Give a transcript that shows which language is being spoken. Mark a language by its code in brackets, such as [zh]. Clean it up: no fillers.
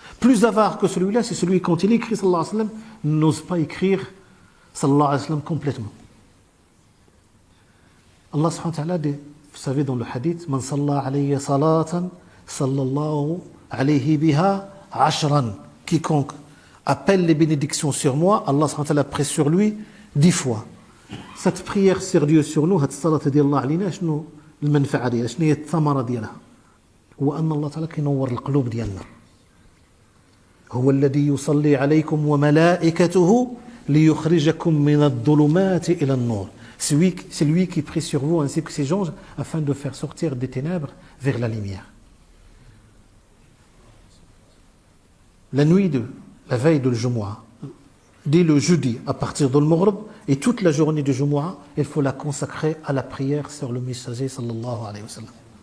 [fr] Plus avare que celui-là, c'est celui quand il écrit sallallahu alayhi wa sallam, n'ose pas écrire sallallahu alayhi wa sallam complètement. Allah subhanahu wa ta'ala dit, vous savez dans le hadith, [ar] man salla alayya salatan, sallallahu alayhi biha ashran. [fr] Quiconque appelle les bénédictions sur moi, Allah subhanahu wa ta'ala presse sur lui 10 fois. Cette prière sérieuse sur nous, cette salat [ar] ديال علينا شنو المنفعه ديالها شنو هي الثمره ديالها هو ان الله تعالى كينور القلوب ديالنا هو الذي يصلي عليكم وملائكته ليخرجكم من الظلمات الى النور. [fr] C'est lui qui prie sur vous ainsi que ses anges afin de faire sortir des ténèbres vers la lumière. La nuit de la veille de Jumu'ah, dès le jeudi à partir de l'Maghrib et toute la journée de Jumu'ah, il faut la consacrer à la prière sur le messager sallallahu alayhi wa sallam.